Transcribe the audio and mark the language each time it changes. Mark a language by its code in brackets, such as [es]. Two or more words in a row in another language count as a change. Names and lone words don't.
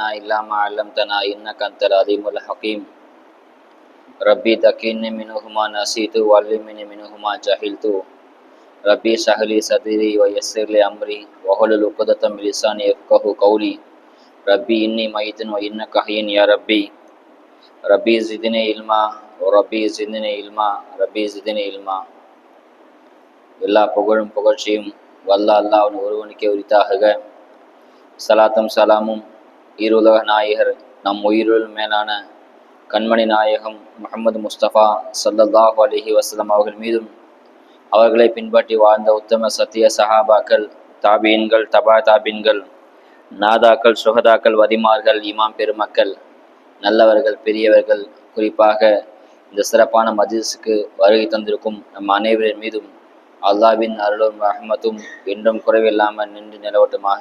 [ar] إلا ما علمتنا إنك أنت العليم الحكيم ربي ذكرني منهما نسيت وعلمني منهما جهلت ربي اشرح لي صدري ويسر لي أمري واحلل عقدة من لساني يفقهوا قولي ربي إني ميت وإنك حي يا ربي ربي زدني علما وربي زدني علما ربي زدني علما [ta] எல்லா புகழும் புகழ்ச்சியும் வல்ல அல்லாஹ் ஒருவனுக்கே உரித்தாக. சலாத்தும் சலாமும் ஈருலக நாயகர் நம் உயிருள் மேலான கண்மணி நாயகம் முஹம்மது முஸ்தபா ஸல்லல்லாஹு [ar] عليه وسلم [ta] அவர்கள் மீதும் அவர்களை பின்பற்றி வாழ்ந்த உத்தம சத்திய சஹாபாக்கள், தாபீன்கள், தபா தாபீன்கள், நாதாக்கள், சுஹதாக்கள், வதிமார்கள், இமாம் பெருமக்கள், நல்லவர்கள், பெரியவர்கள், குறிப்பாக இந்த சிறப்பான மஜ்லிஸுக்கு வருகை தந்திருக்கும் நம் அனைவரின் மீதும் அல்லாஹ்வின் அருளும் ரஹ்மத்தும் என்றும் குறைவில்லாமல் நின்று நிலவட்டுமாக.